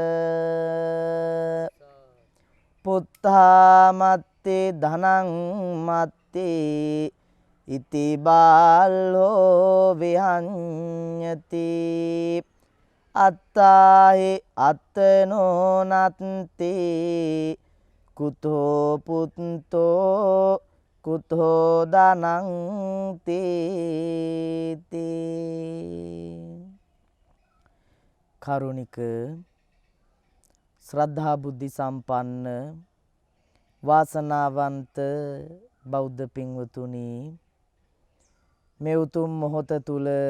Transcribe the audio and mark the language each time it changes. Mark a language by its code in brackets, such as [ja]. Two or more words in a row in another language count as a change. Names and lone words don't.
[pi] පුත්තා මත්තේ ධනං මත්තේ ඉති බාලෝ විහඤ්ඤති අත්තාහි අත්තනෝ නත්ති කුතෝ පුත්තෝ කුතෝ දනං තීති. [si] කරුණික ශ්‍රද්ධා බුද්ධි සම්පන්න වාසනාවන්ත බෞද්ධ පින්වතුනි, මේ උතුම් මොහොත තුල